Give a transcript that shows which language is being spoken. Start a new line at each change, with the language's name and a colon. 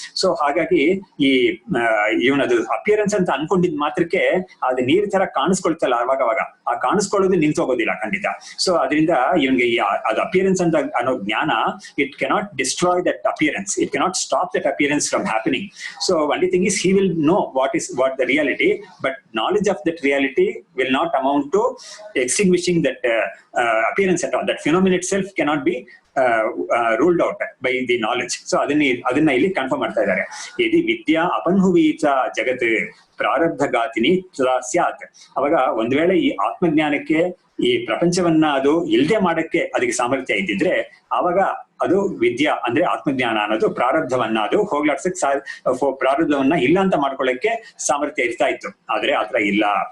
Kannada: So ಹಾಗಾಗಿ ಈ ಇವನದು appearance ಅಂತ ಅನ್ಕೊಂಡಿದ್ ಮಾತ್ರಕ್ಕೆ ಅದು ನೀರ್ ತರ ಕಾಣಿಸ್ಕೊಳ್ತಲ್ಲ ಅವಾಗ ಆ ಕಾಣಿಸ್ಕೊಳ್ಳೋದು ನಿಂತೋಗೋದಿಲ್ಲ ಖಂಡಿತ. ಸೊ ಅದರಿಂದ ಇವನ್ಗೆ ಅದು ಅಪಿಯರೆನ್ಸ್ ಅಂತ ಅನ್ನೋ ಜ್ಞಾನ,
English: It cannot destroy that appearance, it cannot stop that appearance from happening. So only thing is he will know what the reality, but knowledge of that reality will not amount to extinguishing that appearance at all. That phenomenon itself cannot be ruled out by the knowledge.
Sanskrit: So
Kannada: ಅದನ್ನ ಇಲ್ಲಿ confirm ಮಾಡ್ತಾ ಇದ್ದಾರೆ.
Sanskrit: ಯದಿ ವಿದ್ಯಾ ಅಪನ್ಹುವೀತ ಜಗತ್ ಪ್ರಾರಬ್ಧ ಗಾತಿನಿ ಸ್ಯಾತ್.
Kannada: ಅವಾಗ ಒಂದ್ ವೇಳೆ ಈ ಆತ್ಮಜ್ಞಾನಕ್ಕೆ ಈ ಪ್ರಪಂಚವನ್ನ ಅದು ಇಲ್ದೆ ಮಾಡಕ್ಕೆ ಅದಕ್ಕೆ ಸಾಮರ್ಥ್ಯ ಇದ್ದಿದ್ರೆ ಆವಾಗ ಅದು ವಿದ್ಯಾ ಅಂದ್ರೆ ಆತ್ಮಜ್ಞಾನ ಅನ್ನೋದು ಪ್ರಾರಬ್ಧವನ್ನ ಅದು ಹೋಗ್ಲಾಡ್ಸಕ್ ಪ್ರಾರಬ್ಧವನ್ನ ಇಲ್ಲ ಅಂತ ಮಾಡ್ಕೊಳ್ಳಕ್ಕೆ ಸಾಮರ್ಥ್ಯ ಇರ್ತಾ ಇತ್ತು. ಆದ್ರೆ ಆತರ ಇಲ್ಲ.